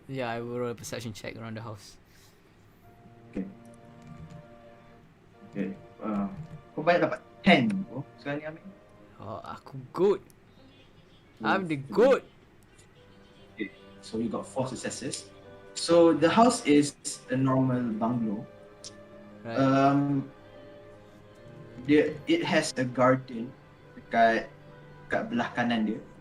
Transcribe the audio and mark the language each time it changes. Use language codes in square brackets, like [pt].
[en] Yeah, I will roll a perception check around the house. Okay. [ms] Kau banyak dapat 10 bro sekarang ni, Amir. [en] Oh, [ms] aku [en] good. I'm the good. Okay. So you got 4 successes. So the house is a normal bungalow. Right. It has a garden [ms] dekat belah kanan dia.